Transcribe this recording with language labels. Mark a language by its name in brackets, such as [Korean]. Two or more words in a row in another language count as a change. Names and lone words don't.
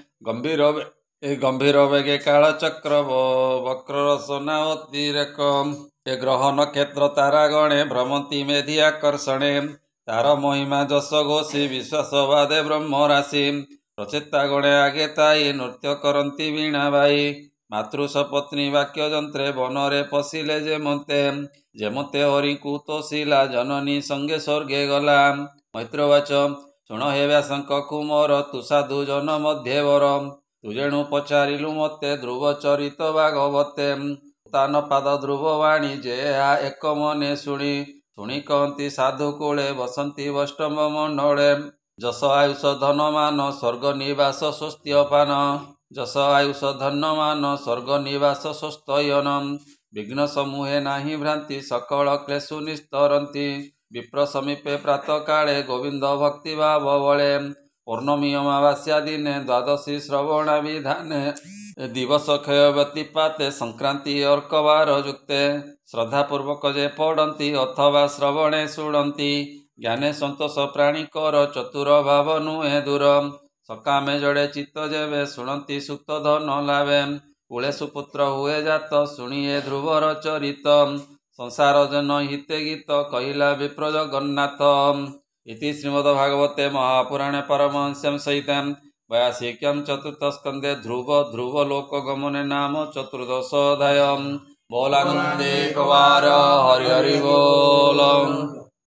[Odia] ଗମ୍ଭୀର ବେଗେ କାଳଚକ୍ର ବକ୍ର ରସନା ଅତିରେକ ଏ ଗ୍ରହ ନକ୍ଷତ୍ର ତାରାଗଣେ ଭ୍ରମନ୍ତି ମେଧି ଆକର୍ଷଣେ ତାର ମହିମା ଯଶ ଘୋଷି ବିଶ୍ୱାସବାଦେ ବ୍ରହ୍ମ ରାଶି ପ୍ରଚେତା ଗଣେ ଆଗେ ତାଇ ନୃତ୍ୟ କରନ୍ତି ବୀଣା ବାଇ ମାତୃସପତ୍ନୀ ବାକ୍ୟ ଯନ୍ତ୍ରେ ବନରେ ପଶିଲେ ଯେମନ୍ତେ ହରି କୋ ତୋଷିଲା ଜନନୀ ସଙ୍ଗେ ସ୍ୱର୍ଗେ ଗଲା ମୈତ୍ରବାଚ ଶୁଣ ହେ ବ୍ୟାସଙ୍କ କୁମର ତୁ ସାଧୁ ଜନ ମଧ୍ୟବର ତୁ ଯେଣୁ ପଚାରିଲୁ ମତେ ଧ୍ରୁବ ଚରିତ ଭାଗବତେ ତାନ ପାଦ ଧ୍ରୁବ ବାଣୀ ଯେ ଏକ ମନେ ଶୁଣି କହନ୍ତି ସାଧୁ କୂଳେ ବସନ୍ତି ବୈଷ୍ଣବ ମଣ୍ଡଳେ ଯଶ ଆୟୁଷ ଧନମାନ ସ୍ୱର୍ଗ ନିବାସ ସ୍ୱସ୍ତ୍ୟପାନ ଯଶ ଆୟୁଷ ଧନମାନ ସ୍ୱର୍ଗ ନିବାସ ସ୍ୱସ୍ତୟନ ବିଘ୍ନ ସମୂହେ ନାହି ଭ୍ରାନ୍ତି ସକଳ କ୍ଳେଶୁ ନିସ୍ତରନ୍ତି ବିପ୍ର ସମୀପେ ପ୍ରାତଃ କାଳେ ଗୋବିନ୍ଦ ଭକ୍ତି ଭାବ ବଳେ ପୌର୍ଣ୍ଣମୀ ଅମାବାସ୍ୟା ଦିନେ ଦ୍ୱାଦଶୀ ଶ୍ରବଣ ବିଧାନେ ଦିବସ କ୍ଷୟ ବ୍ୟତୀପାତେ ସଂକ୍ରାନ୍ତି ଅର୍କବାର ଯୁକ୍ତେ ଶ୍ରଦ୍ଧାପୂର୍ବକ ଯେ ପଢ଼ନ୍ତି ଅଥବା ଶ୍ରବଣେ ଶୁଣନ୍ତି ଜ୍ଞାନେ ସନ୍ତୋଷ ପ୍ରାଣୀ କର ଚତୁର ଭାବ ନୁହେ ଦୂର ସକାମେ ଜଡ଼େ ଚିତ୍ତ ଯେବେ ଶୁଣନ୍ତି ସୁକ୍ତ ଧନ ଲାଭେ କୂଳେ ସୁପୁତ୍ର ହୁଏ ଜାତ ଶୁଣିଏ ଧ୍ରୁବର ଚରିତ ସଂସାର ଜନ ହିତେ ଗୀତ କହିଲା ବିପ୍ର ଜଗନ୍ନାଥ [Sanskrit] इति श्रीमद्भागवते महापुराणे परमहंस्यां सहितां 82 चतुर्थ स्कंदे ध्रुव लोकगमने नाम चतुर्दशोऽध्यायः [Odia] ବୋଲାନନ୍ଦେ କୁମାର ହରି ହରି ବୋଲ।